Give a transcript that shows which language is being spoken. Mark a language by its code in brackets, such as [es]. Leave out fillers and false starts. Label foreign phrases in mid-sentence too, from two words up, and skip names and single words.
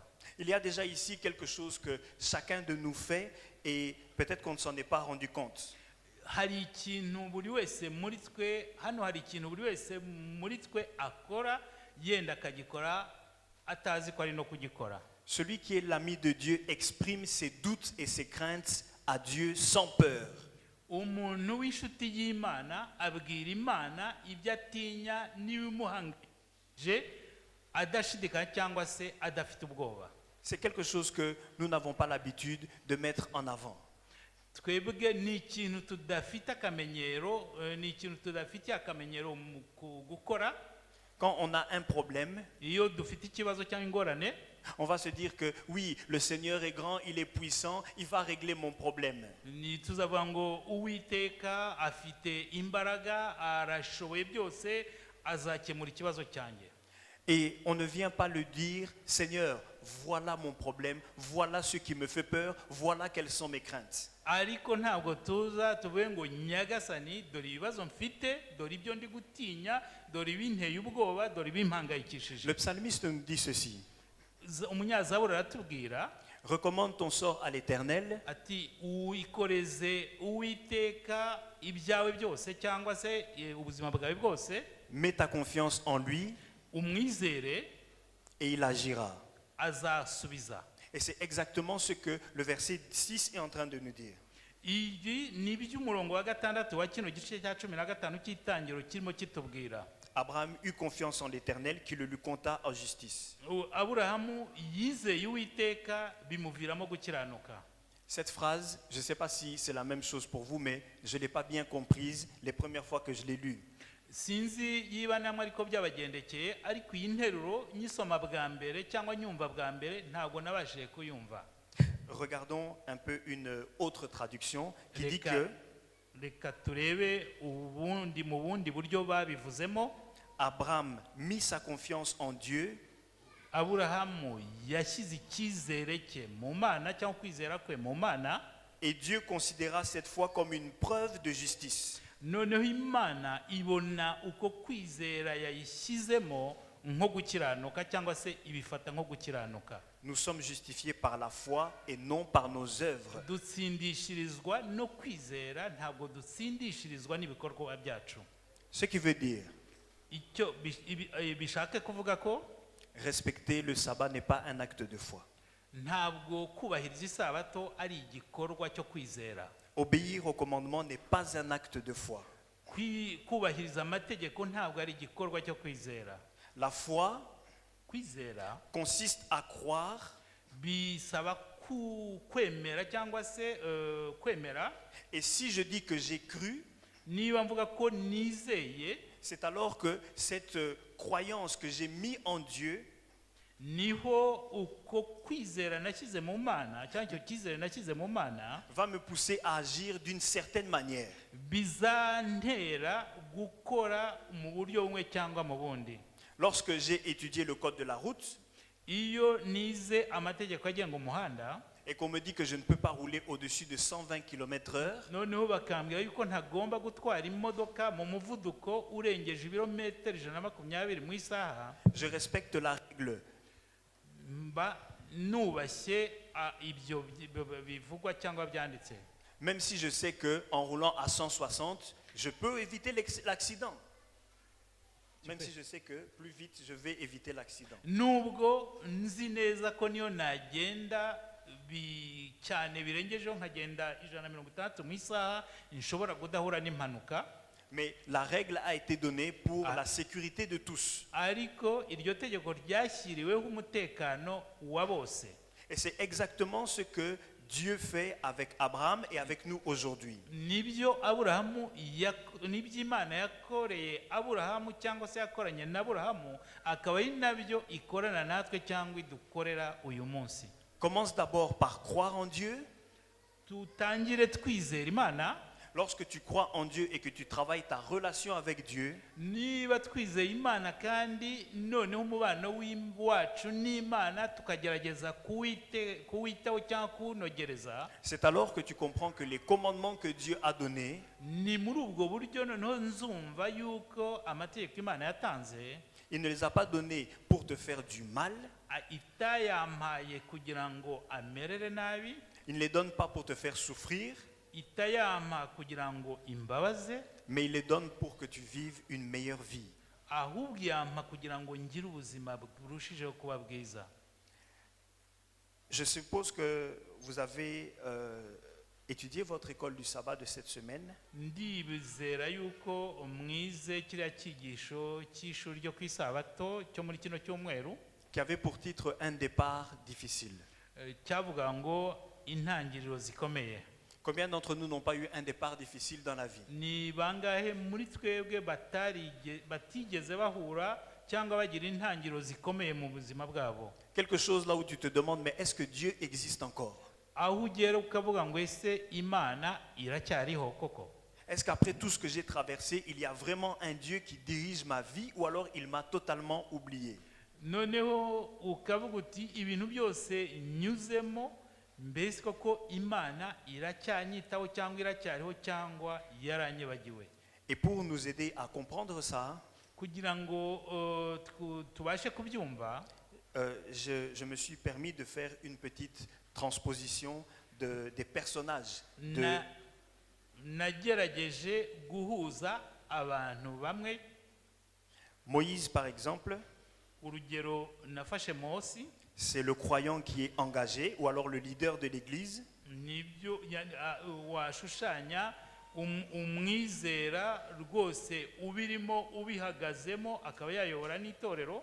[fr] Il y a déjà ici quelque chose que chacun de nous fait et peut-être qu'on ne s'en est pas rendu compte. [rw] Hari ikintu buri wese muri twe, hano hari ikintu buri wese muri twe akora, yenda akagikora atazi ko ari no kugikora. [fr] Celui qui est l'ami de Dieu exprime ses doutes et ses craintes à Dieu sans peur. [rw] Umuntu w'inshuti y'Imana abwira Imana ibyo atinya n'ibimuhangayikishije adashidikanya cyangwa se adafite ubwoba. [fr] C'est quelque chose que nous n'avons pas l'habitude de mettre en avant. [rw] Twebwe ni ikintu tudafite akamenyero, ni ikintu tudafite akamenyero mu gukora. [fr] Quand on a un problème, [rw] Iyo dufite ikibazo cyangwa ingorane, [fr] on va se dire que oui, le Seigneur est grand, il est puissant, il va régler mon problème. [rw] ni tuzavuga ngo Uwiteka afite imbaraga, arashoboye byose, azakemura ikibazo cyanjye. [fr] Et on ne vient pas le dire, Seigneur, voilà mon problème, voilà ce qui me fait peur, voilà quelles sont mes craintes. [rw] Ariko ntabwo tuza tuvuge ngo nyagasani dore ibibazo mfite, dore ibyo ndi gutinya, dore ibinteye ubwoba, dore ibimpangayikishije. [fr] Le psalmiste nous dit ceci, [rw] Umunyazaburi aratubwira, [fr] Recommande ton sort à l'Éternel [rw] ati wikoreze uwiteka ibyawe byose cyangwa se ubuzima bwawe bwose, [fr] mets ta confiance en lui [rw] umwizere [fr] et il agira. [rw] azasubiza. [fr] Et c'est exactement ce que le verset 6 est en train de nous dire. [rw] Ibi ni iby'umurongo wa gatandatu wa kino gice cya 15 cy'itangiro kirimo kitubwira. [fr] Abraham eut confiance en l'Éternel qui le lui compta en justice. [rw] Aburahamu yizeye uwiteka bimuviramo gukiranuka. [fr] Cette phrase, je ne sais pas si c'est la même chose pour vous, mais je ne l'ai pas bien comprise les premières fois que je l'ai lue. [rw] Sinzi yiba namwe ariko byabagendekeye, ariko iyi nteruro nyisoma bwa mbere cyangwa nyumva bwa mbere ntabwo nabashije kuyumva. [fr] Regardons un peu une autre traduction qui dit que [rw] Reka turebe ubundi mu bundi buryo babivuzemo. [fr] Abraham mit sa confiance en Dieu [rw] Aburahamu yashyize icyizere cye mu Mana cyangwa kwizera kwe mu Mana, [fr] et Dieu considéra cette foi comme une preuve de justice. [rw] noneho Imana ibona uko kwizera yayishyizemo nko gukiranuka cyangwa se ibifata nko gukiranuka. [fr] Nous sommes justifiés par la foi et non par nos œuvres. [rw] Dutsindishirizwa no kwizera, ntabwo dutsindishirizwa n'ibikorwa byacu. [fr] Ce qui veut dire, [rw] Icyo bishaka kuvuga ko [fr] respecter le sabbat n'est pas un acte de foi. [rw] ntabwo kubahiriza isabato ari igikorwa cyo kwizera. [fr] Obéir au commandement n'est pas un acte de foi. [rw] Kubahiriza amategeko ntabwo ari igikorwa cyo kwizera. [fr] La foi [rw] Kwizera [fr] consiste à croire [rw] bisaba kwemera cyangwa se kwemera. [fr] et si je dis que j'ai cru, [rw] Niba mvuga ko nizeye, [fr] c'est alors que cette croyance que j'ai mis en Dieu [rw] niho uko kwizera nashyize mu Mana cyangwa icyo cyizere nashyize mu Mana [fr] va me pousser à agir d'une certaine manière. [rw] bizantera gukora mu buryo bumwe cyangwa mu bundi. [fr] Lorsque j'ai étudié le code de la route [rw] Iyo nize amategeko agenga umuhanda, [fr] et qu'on me dit que je ne peux pas rouler au-dessus de 120 km/h, [rw] noneho bakambwira yuko ntagomba gutwara imodoka mu muvuduko urengeje ibirometero 120 mu isaha, [fr] je respecte la règle. [rw] mba nubashye ibyo bivugwa cyangwa byanditse. [fr] Même si je sais qu'en roulant à 160, je peux éviter l'accident. Même si je sais que plus vite, je vais éviter l'accident. [rw] Nubwo nzi neza ko niyo nagenda cyane birengejeho nkagenda 160 mu isaha nshobora kudahura n'impanuka. [fr] Mais la règle a été donnée pour la sécurité de tous. [rw] Ariko iryo tegeko ryashyiriweho umutekano wa bose. [fr] Et c'est exactement ce que Dieu fait avec Abraham et avec nous aujourd'hui. [rw] Nibyo Imana yakoreye Aburahamu cyangwa se yakoranye na Aburahamu, akaba ari nabyo ikorana natwe cyangwa idukorera uyu munsi. [fr] Commence d'abord par croire en Dieu. [rw] Tutangire twizera Imana. [fr] Lorsque tu crois en Dieu et que tu travailles ta relation avec Dieu, [rw] niba twizeye Imana kandi noneho umubano wacu n'Imana tukagerageza kuwitaho cyangwa kuwunogereza, [fr] c'est alors que tu comprends que les commandements que Dieu a donnés, [rw] ni muri ubwo buryo noneho nzumva yuko amategeko Imana yatanze [fr] il ne les a pas donnés pour te faire du mal. [rw] itayampaye kugira ngo amerere nabi, [fr] Il ne les donne pas pour te faire souffrir, [rw] itayampa kugira ngo imbabaze, [fr] mais il les donne pour que tu vives une meilleure vie. [rw] ahubwo yampa kugira ngo ngire ubuzima burushijeho kuba bwiza. [fr] Je suppose que vous avez étudié votre école du sabbat de cette semaine. [rw] Ndibizera yuko mwize kiriya cyigisho cy'ishuri ryo ku isabato cyo muri kino cyumweru, [fr] Qui avait pour titre un départ difficile. [rw] cyavuga ngo intangiriro zikomeye. [fr] Combien d'entre nous n'ont pas eu un départ difficile dans la vie? [rw] Ni bangahe muri twebwe batigeze bahura cyangwa bagira intangiriro zikomeye mu buzima bwabo? [fr] Quelque chose là où tu te demandes, mais est-ce que Dieu existe encore? [rw] Aho ugera ukavuga ngo ese Imana iracyariho koko? [fr] Est-ce qu'après tout ce que j'ai traversé, il y a vraiment un Dieu qui dirige ma vie ou alors il m'a totalement oublié? [rw] Noneho ukavuga uti ibintu byose nyuzemo, mbese koko Imana iracyanyitaho cyangwa iracyariho cyangwa yaranyibagiwe? [fr] Et pour nous aider à comprendre ça, [rw] Kugira ngo tubashe kubyumva, [fr] je me suis permis de faire une petite transposition des personnages. [rw] nagerageje guhuza abantu bamwe. [fr] Moïse, par exemple, [rw] Urugero nafashe Mose, [fr] c'est le croyant qui est engagé, ou alors le leader de l'église. [rw] nibyo washushanya umwizera rwose ubirimo ubihagazemo akaba yayobora n'itorero.